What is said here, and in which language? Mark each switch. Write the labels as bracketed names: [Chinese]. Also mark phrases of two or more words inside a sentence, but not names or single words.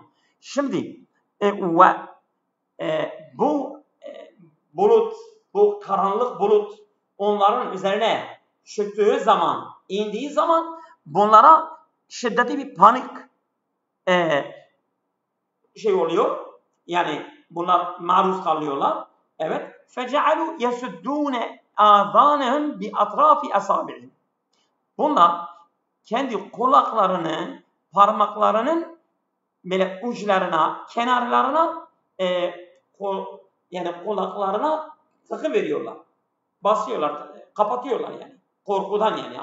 [Turkish] Şimdi bu bulut, bu karanlık bulut onların üzerine çöktüğü zaman, indiği zaman bunlara şiddetli bir panik oluyor. Yani bunlar maruz kalıyorlar. Evet. [Arabic] فَجَعَلُوا يَسُدُّونَ آذَانَهُمْ بِأَطْرَافِ أَصَابِعِهِمْ. [Turkish] Bunlar kendi kulaklarını, parmaklarının böyle uçlarına, kenarlarına yani kulaklarına takı veriyorlar. Basıyorlar, kapatıyorlar yani. Korkudan yani.